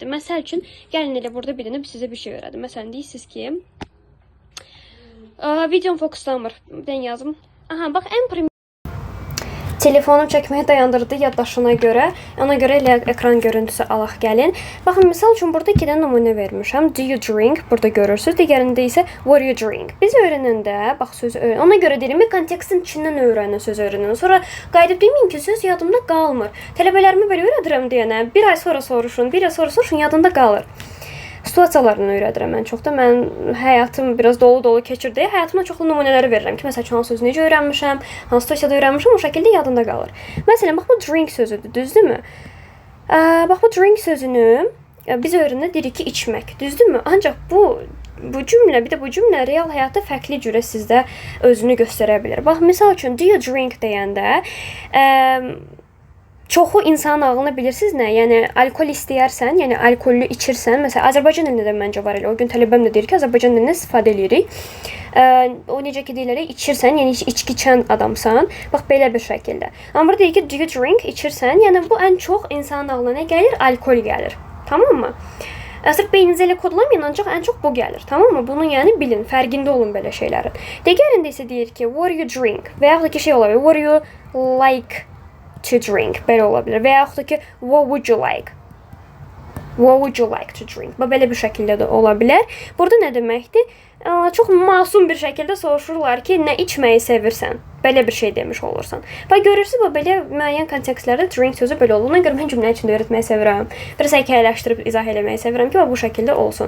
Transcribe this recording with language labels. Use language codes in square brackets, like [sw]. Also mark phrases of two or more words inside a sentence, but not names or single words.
[az] Məsəl üçün gəlin elə burada birini sizə bir şey öyrədim. Məsələn deyirsiniz ki, videom fokuslanmır. Ben yazım. Aha bax ən prim telefonum çəkməyi dayandırdı yaddaşına görə. Ona görə elə ekran görüntüsü alaq gəlin. Baxın, misal üçün burada 2 dənə nümunə vermişəm. [en] Do you drink? [az] Burada görürsüz. Digərində isə what do you drink? Biz öyrənəndə, bax sözü öyrən. Ona görə deyirəm, kontekstin içindən öyrənin, söz öyrənin. Sonra qayıdıb deməyin ki, söz yadımda qalmır. Tələbələrimi belə öyrədirəm deyənə, bir ay sonra soruşun, bir ay sonra soruşun, yadında qalır. Situasiyalarını öyrədirəm mən çox da. Mən həyatım biraz dolu-dolu keçir deyə həyatımda çoxlu nümunələri verirəm ki, məsələn, hansı sözü necə öyrənmişəm, hansı situasiyada öyrənmişəm, o şəkildə yadında qalır. Məsələn, bax bu drink sözüdür, düzdürmü? Bax bu drink sözünü biz öyrəndik ki, içmək, düzdürmü? Ancaq bu cümlə, bir də bu cümlə real həyatda fərqli cürə sizdə özünü göstərə bilər. Bax, misal üçün [en] do you drink [az] deyəndə çoxu insanın ağlına bilirsiniz nə? Yəni alkol istəyərsən, yəni alkollü içirsən, məsələn Azərbaycan dilində də məncə var elə. O gün tələbəm də deyir ki, Azərbaycan dilində istifadə edirik. O necə ki deyilərək içirsən, yəni içki içən adamsan. Bax belə bir şəkildə. Amma burada deyir ki, [en] do you drink? [az] İçirsən, yəni bu ən çox insanın ağlına nə gəlir? Alkol gəlir. Tamam mı? Sırf beyninizə elə kodlamayın, ancaq ən çox bu gəlir. Tamam mı? Bunu yəni bilin, fərqində olun belə şeylərin. Digərində isə deyir ki, [en] what do you drink? [az] Və yaxud da ki şey ola bilər, [en] what do you like to drink, [az] belə ola bilər. Və yaxud da ki, [en] what would you like? What would you like to drink? [az] Belə bir şəkildə də ola bilər. Burada nə deməkdir? Çox masum bir şəkildə soruşurlar ki, nə içməyi sevirsən? Belə bir şey demiş olursan. Bax görürsüz, belə müəyyən kontekstlərdə drink sözü belə olur. Ona görə mən cümlə içində öyrətməyi sevirəm. Biraz hekayələşdirib izah eləməyi sevirəm ki, bu şəkildə olsun.